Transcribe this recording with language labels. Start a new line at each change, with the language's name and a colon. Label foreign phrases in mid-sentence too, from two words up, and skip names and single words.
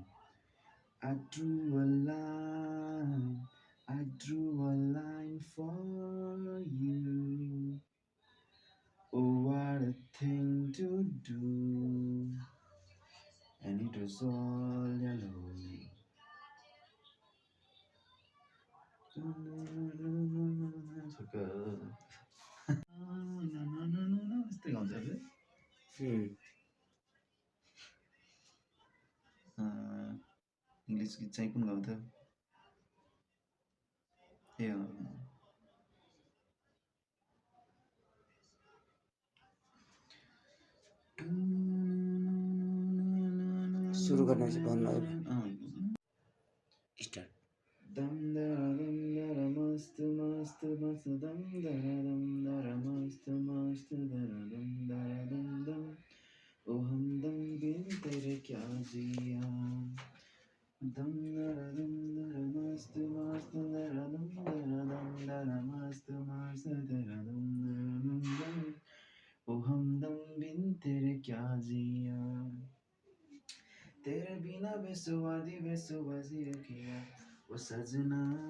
English: I drew a line, I drew a line for you. Oh, what a thing to do, and it was all yellow.
Nepali: यस्तै गाउँछ इङ्ग्लिस गीत चाहिँ कुन गाउँथ्यो ए सुरु गर्न चाहिँ भन्नु स्टार्ट
Hindi: दम दरा मस्त मस्त मस्त दम दरा मस्त मस्त दरा दम ओ हमदम बिन तेरे क्या जिया दम दरा मस्त मस्त दरा दरा मस्त मस्त दरा दम ओ हमदम बिन तेरे क्या जिया
Punjabi: ਤੇਰੇ ਬਿਨਾ ਬੇਸੁਆਦੀ ਰਖਿਆ ਓ ਸਜਣਾ